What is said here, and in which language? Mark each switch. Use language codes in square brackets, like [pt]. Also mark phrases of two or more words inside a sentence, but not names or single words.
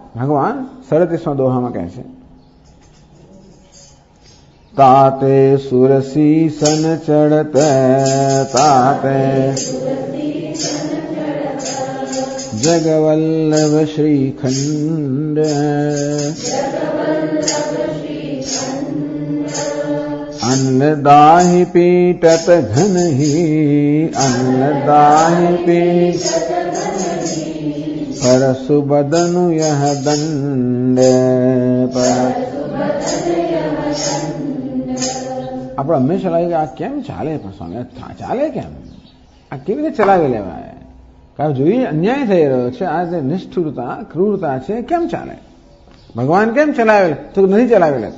[gu] ભગવાન 37મા દોહામાં કહે છે, [awa] ताते सुरसी सन चडत, ताते जगवल्लभ श्रीखंड, अन्नदाहि पीटत घनहि, अन्नदाहि पीट परसु बदनु यह दंड. [gu] આપણે હંમેશા લાગે આ કેમ ચાલે? પણ સ્વામી ચાલે કેમ? આ કેવી રીતે ચલાવી લેવાય? કારણ જોઈએ અન્યાય થઈ રહ્યો છે, આ જે નિષ્ઠુરતા, ક્રૂરતા છે, કેમ ચાલે? ભગવાન કેમ ચલાવે? તો નથી ચલાવી લેતો.